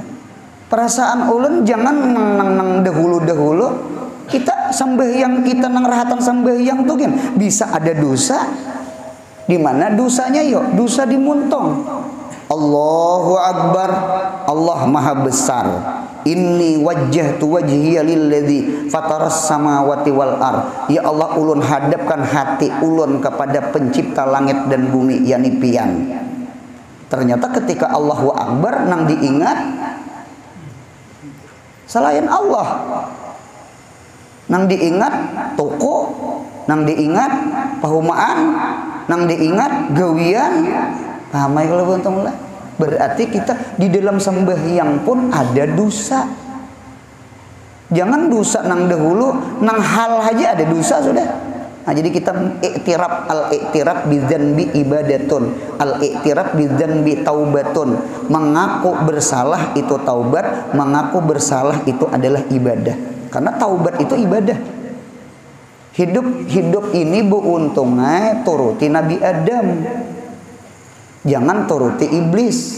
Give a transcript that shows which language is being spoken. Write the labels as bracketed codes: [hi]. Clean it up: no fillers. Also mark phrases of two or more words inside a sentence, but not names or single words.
[bjn] Perasaan ulun jangan nang dahulu-dahulu kita sembahyang kita nang rahatan sembahyang tuh kan bisa ada dosa di mana dosanya dosa dimuntong. [ar] الله أكبر, [id] Allah Maha Besar. [ar] إني وجهت وجهي للذي فطر السماوات والأرض. يا الله, [bjn] ulun hadapkan hati ulun kepada pencipta langit dan bumi yani pian. Ternyata ketika [ar] الله أكبر [bjn] nang diingat selain Allah, nang diingat toko, nang diingat pahumaan, nang diingat gawian. Paham ya kalau buntung lah. Berarti kita di dalam sembahyang pun ada dosa. Jangan dosa nang dahulu, nang hal aja ada dosa sudah. [ar] Nah, jadi kita الاعتراف بالذنب عبادة الاعتراف بالذنب توبة. [id] Mengaku bersalah itu taubat, mengaku bersalah itu adalah ibadah. Karena taubat itu ibadah. Hidup ini beruntungnya turuti Nabi Adam. Jangan turuti iblis.